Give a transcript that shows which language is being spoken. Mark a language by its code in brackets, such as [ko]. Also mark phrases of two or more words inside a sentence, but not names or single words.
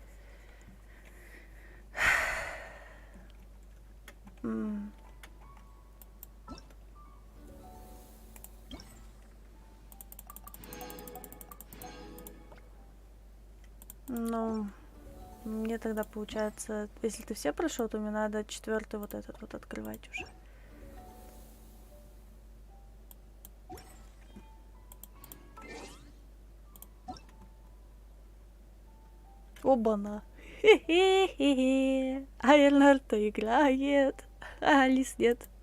[ru] Ну, мне тогда получается, если ты все прошел, то мне надо 4-й вот этот вот открывать уже. Оба-на. Хе-хе-хе. Айрнард-то играет. А Алис нет.